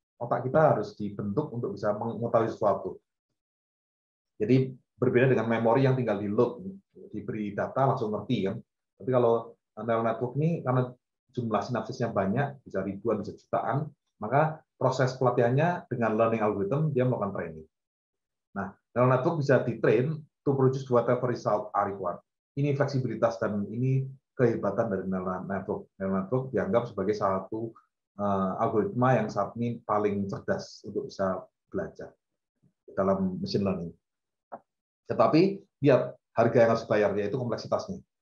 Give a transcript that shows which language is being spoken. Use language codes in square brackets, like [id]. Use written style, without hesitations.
[id] Otak kita harus dibentuk untuk bisa mengetahui sesuatu. Jadi berbeda dengan memori yang tinggal di load, diberi data langsung ngerti kan. Tapi kalau neural network ini karena jumlah sinapsisnya banyak, bisa ribuan, bisa jutaan, maka proses pelatihannya dengan learning algorithm dia melakukan training. Nah, [en] neural network [id] bisa di-train [en] to produce whatever result are required. [id] Ini fleksibilitas dan ini kehebatan dari neural network. Neural network dianggap sebagai salah satu algoritma yang saat ini paling cerdas untuk bisa belajar dalam machine learning. Tetapi lihat harga yang harus dibayar, yaitu kompleksitasnya.